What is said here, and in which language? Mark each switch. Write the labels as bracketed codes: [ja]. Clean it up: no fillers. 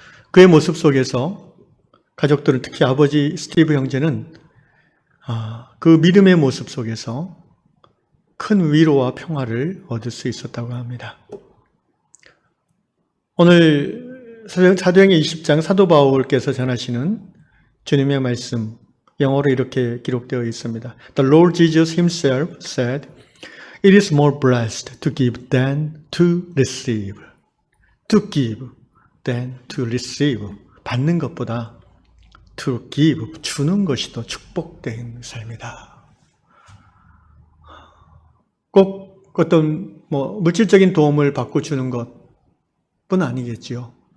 [ko] 그의 모습 속에서 가족들은 특히 아버지 스티브 형제는 그 믿음의 모습 속에서 큰 위로와 평화를 얻을 수 있었다고 합니다. 오늘 사도행전 20장 사도 바울께서 전하시는 주님의 말씀 영어로 이렇게 기록되어 있습니다. [en] The Lord Jesus himself said, It is more blessed to give than to receive. To give than to receive. [ko] 받는 것보다 [en] to give, [ko] 주는 것이 더 축복된 삶이다. 꼭 어떤 물질적인 도움을 받고 주는 것뿐 아니겠지요.